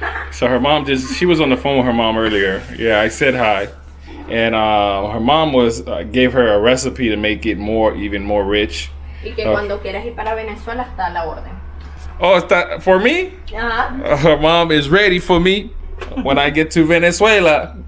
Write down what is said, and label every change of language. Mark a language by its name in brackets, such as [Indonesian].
[English] So her mom she was on the phone with her mom earlier. Yeah, I said hi. And her mom gave her a recipe to make it even more rich. [Spanish] Y que cuando quieras ir para Venezuela está a la orden. [English] Oh, is that for me? Ajá. Her mom is ready for me when I get to Venezuela.